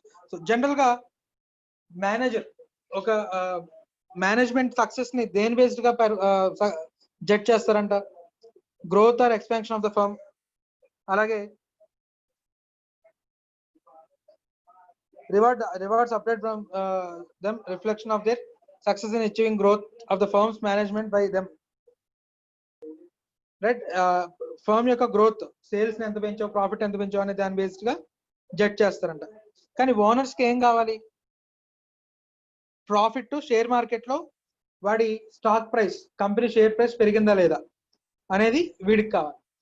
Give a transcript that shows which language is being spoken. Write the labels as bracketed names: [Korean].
[Telugu] So general గా manager ఒక management success ని దేని బేస్డ్ గా జడ్జ్ చేస్తారంట? [English] Growth or expansion of the firm, అలాగే rewards obtained from them reflection of their success in achieving growth of the firm's management by them. Right? [Telugu] Firm యొక్క growth, sales ని ఎంత పెంచో, profit ఎంత పెంచో అనే దాని బేస్డ్ గా జడ్జ్ చేస్తారంట. కానీ ఓనర్స్ కి ఏం కావాలి? ప్రాఫిట్ టు షేర్ మార్కెట్ లో వాడి stock price, company share price పెరిగిందా లేదా అనేది వీడికి కావాలి.